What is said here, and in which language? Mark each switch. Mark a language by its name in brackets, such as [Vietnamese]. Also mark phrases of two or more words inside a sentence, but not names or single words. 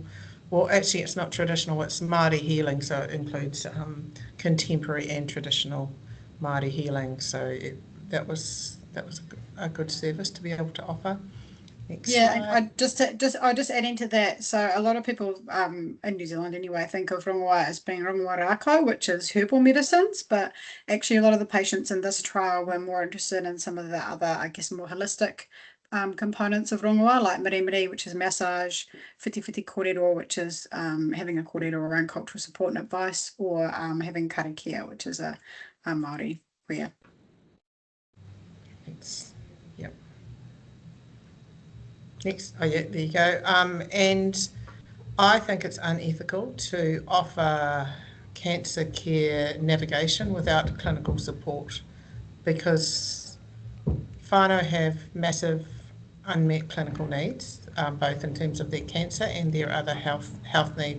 [English] Well, actually, it's not traditional; it's Māori healing, so it includes contemporary and traditional Māori healing. So that was a good service to be able to offer. Next slide. I just add into that. So a lot of people in New Zealand anyway think of rongoā as being [Māori] rongoā rākau, [English] which is herbal medicines, but actually a lot of the patients in this trial were more interested in some of the other, I guess, more holistic components of rongoā, like mirimiri, which is massage, [Māori] whiti kōrero, [English] which is having a kōrero around cultural support and advice, or having karakia, which is a Māori rare. Thanks. Yep. Next, oh yeah, there you go. And I think it's unethical to offer cancer care navigation without clinical support, because whānau have massive unmet clinical needs, both in terms of their cancer and their other health needs.